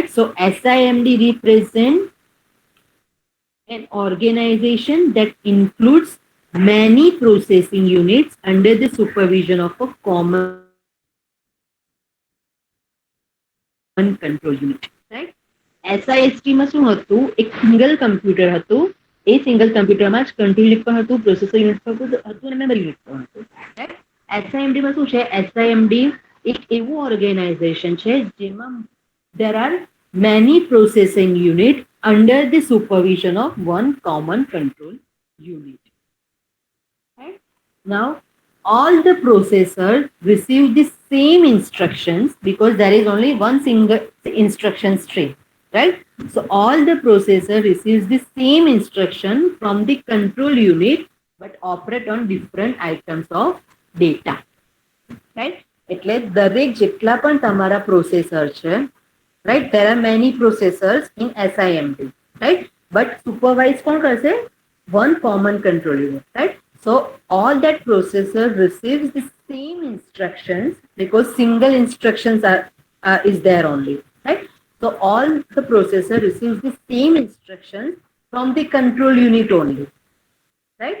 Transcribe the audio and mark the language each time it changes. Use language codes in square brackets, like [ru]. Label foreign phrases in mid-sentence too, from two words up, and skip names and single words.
[en] So SIMD represents an organization that includes many processing units under the supervision of a common control unit, right? [gu] SIST માં શું હતું એક [en] single computer [gu] હતું એ સિંગલ કમ્પ્યુટરમાં જ [en] control unit [gu] પણ હતું [en] processor unit [gu] પણ હતું અને [en] memory unit [gu] પણ હતું રાઈટ SIMD માં શું છે SIMD એક એવું ઓર્ગેનાઇઝેશન છે જેમાં [en] there are many processing unit under the supervision of one common control unit. Right? Now, all the processors receive the same instructions because there is only one single instruction stream, right? So all the processor receives the same instruction from the control unit but operate on different items of data, right? [gu] એટલે દરેક જેટલા પણ તમારા પ્રોસેસર છે, [en] right? There are many processors in SIMD, right? But supervise [gu] કોણ કરશે? [en] One common control unit, right? So all that processor receives the same instructions because single instructions is there only, right? So all the processor receives the same instructions from the control unit only, right?